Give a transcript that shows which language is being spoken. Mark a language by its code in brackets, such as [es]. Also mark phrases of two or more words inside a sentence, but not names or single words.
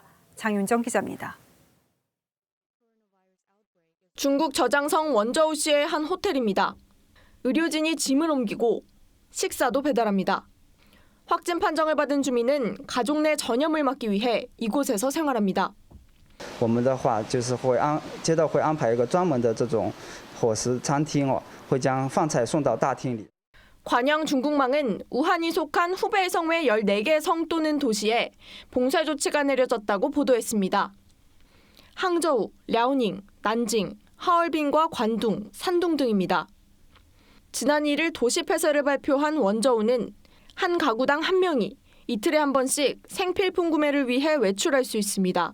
[ko] 장윤정 기자입니다. 중국 저장성 원저우시의 한 호텔입니다. 의료진이 짐을 옮기고 식사도 배달합니다. 확진 판정을 받은 주민은 가족 내 전염을 막기 위해 이곳에서 생활합니다. [zh] 我们的话就是街道会安排一个专门的这种伙食餐厅会将饭菜送到大厅里。 [ko] 관영 중국망은 우한이 속한 후베이 성외 14개 성 또는 도시에 봉쇄 조치가 내려졌다고 보도했습니다. 항저우, 랴오닝, 난징, 하얼빈과 관둥, 산둥 등입니다. 지난 1일 도시 폐쇄를 발표한 원저우는 한 가구당 1명이 이틀에 한 번씩 생필품 구매를 위해 외출할 수 있습니다.